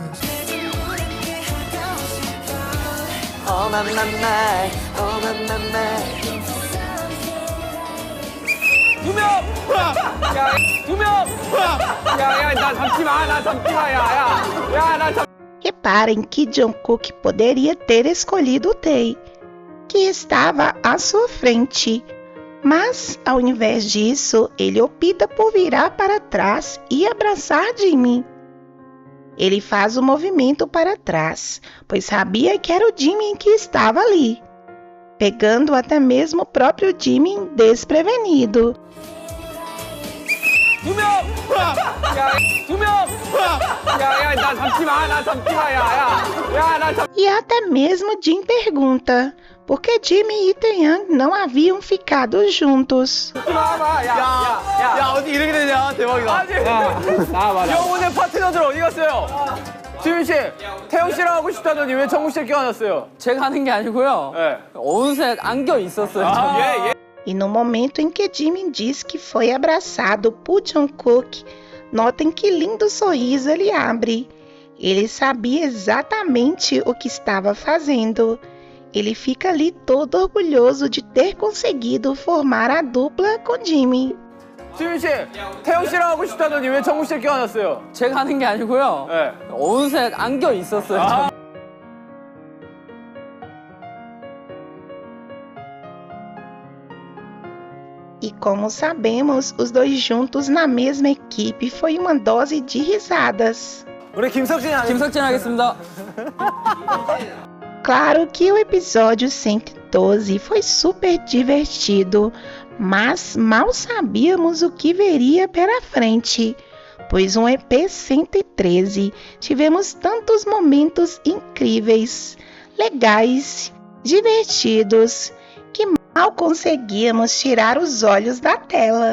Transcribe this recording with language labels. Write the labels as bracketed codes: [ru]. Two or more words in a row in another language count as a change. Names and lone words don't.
[ko] 두 명! 야, 나 잡지 마, 야. [pt] Reparem que Jungkook poderia ter escolhido o Tae, que estava à sua frente, mas ao invés disso, ele opta por virar para trás e abraçar Jimin. Ele faz o movimento para trás, pois sabia que era o Jimin que estava ali, pegando até mesmo o próprio Jimin desprevenido. [ko] 두 명! 야, 나 잡지 마, 야. [pt] E até mesmo Jin pergunta por que Jimin e Taeyang não haviam ficado juntos. [ko] 야 어디 이렇게 되냐? 대박이다. 영혼의 파트너들 어디 갔어요? 지민 씨, 태영 씨랑 하고 싶다더니 왜 정국 씨 껴안았어요? 제가 하는 게 아니고요. 네. 어느새 안겨 있었어요. [pt] E no momento em que Jimin diz que foi abraçado por Jungkook, notem que lindo sorriso ele abre. Ele sabia exatamente o que estava fazendo. Ele fica ali todo orgulhoso de ter conseguido formar a dupla com Jimin. [ko] 지민 씨, 태영 씨랑 하고 싶다더니 왜 정국 씨 껴안았어요? 제가 하는 게 아니고요. 네. 어느새 안겨 있었어요. [pt] E como sabemos, os dois juntos na mesma equipe foi uma dose de risadas. [ko] 우리 김석진 하겠습니다. [pt] Claro que o episódio 112 foi super divertido, mas mal sabíamos o que veria pela frente, pois no EP 113 tivemos tantos momentos incríveis, legais, divertidos, que mal conseguíamos tirar os olhos da tela.